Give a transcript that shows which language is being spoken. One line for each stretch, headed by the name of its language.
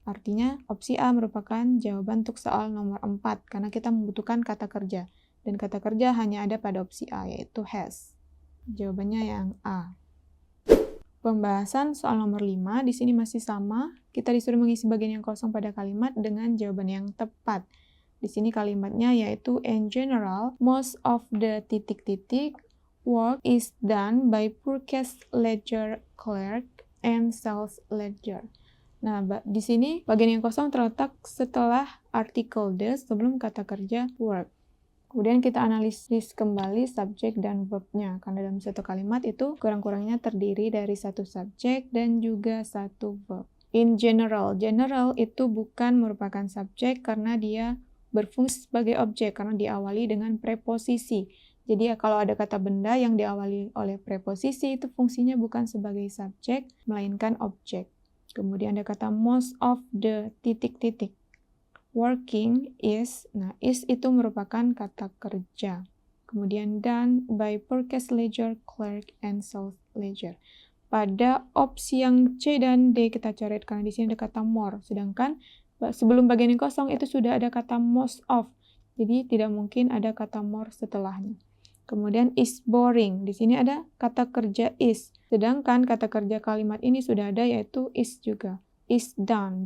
Indonesian: Artinya, opsi A merupakan jawaban untuk soal nomor 4, karena kita membutuhkan kata kerja. Dan kata kerja hanya ada pada opsi A, yaitu has. Jawabannya yang A. Pembahasan soal nomor 5, di sini masih sama. Kita disuruh mengisi bagian yang kosong pada kalimat dengan jawaban yang tepat. Di sini kalimatnya yaitu
English: in general, most of the work is done by purchase ledger clerk and sales ledger.
Indonesian: Nah, di sini bagian yang kosong terletak setelah artikel the sebelum kata kerja work. Kemudian kita analisis kembali subjek dan verbnya, karena dalam satu kalimat itu kurang-kurangnya terdiri dari satu subjek dan juga satu verb. In general, general itu bukan merupakan subjek karena dia berfungsi sebagai objek karena diawali dengan preposisi. Jadi kalau ada kata benda yang diawali oleh preposisi itu fungsinya bukan sebagai subjek melainkan objek. Kemudian ada kata
English: most of the working is.
Indonesian: Nah, is itu merupakan kata kerja. Kemudian
English: done by purchase ledger, clerk, and sales ledger.
Indonesian: Pada opsi yang C dan D kita coret karena di sini ada kata more. Sedangkan sebelum bagian yang kosong itu sudah ada kata most of. Jadi tidak mungkin ada kata more setelahnya. Kemudian is boring. Di sini ada kata kerja is. Sedangkan kata kerja kalimat ini sudah ada yaitu is juga. Is done.